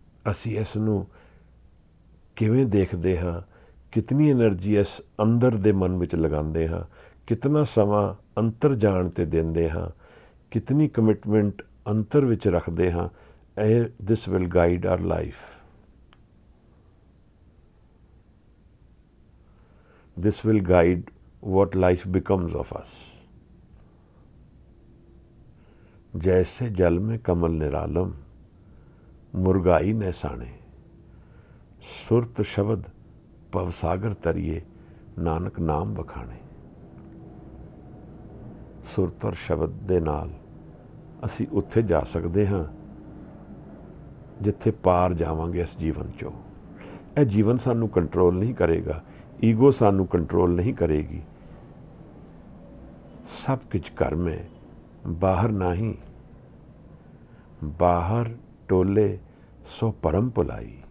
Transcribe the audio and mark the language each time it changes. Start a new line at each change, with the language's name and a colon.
Punjabi: ਅਸੀਂ ਇਸ ਨੂੰ ਕਿਵੇਂ ਦੇਖਦੇ ਹਾਂ ਕਿਤਨੀ એનર્ਜੀ ਇਸ ਅੰਦਰ ਦੇ ਮਨ ਵਿੱਚ ਲਗਾਉਂਦੇ ਹਾਂ, ਕਿਤਨਾ ਸਮਾਂ ਅੰਤਰ ਜਾਣ 'ਤੇ ਦਿੰਦੇ ਹਾਂ, ਕਿਤਨੀ ਕਮਿਟਮੈਂਟ ਅੰਤਰ ਵਿੱਚ ਰੱਖਦੇ ਹਾਂ, ਇਹ
English: This will guide our life. This will guide what life becomes of us।
Hindi: जैसे जल में कमल निरालम मुर्गाई नैसाने, सुरत शब्द भवसागर तरिए नानक नाम बखाने।
Punjabi: ਸੁਰਤ ਔਰ ਸ਼ਬਦ ਦੇ ਨਾਲ ਅਸੀਂ ਉੱਥੇ ਜਾ ਸਕਦੇ ਹਾਂ ਜਿੱਥੇ ਪਾਰ ਜਾਵਾਂਗੇ ਇਸ ਜੀਵਨ 'ਚੋਂ। ਇਹ ਜੀਵਨ ਸਾਨੂੰ ਕੰਟਰੋਲ ਨਹੀਂ ਕਰੇਗਾ, ਈਗੋ ਸਾਨੂੰ ਕੰਟਰੋਲ ਨਹੀਂ ਕਰੇਗੀ।
Hindi: सब कुछ घर में, बाहर नहीं, बाहर टोले सो परम भुलाई।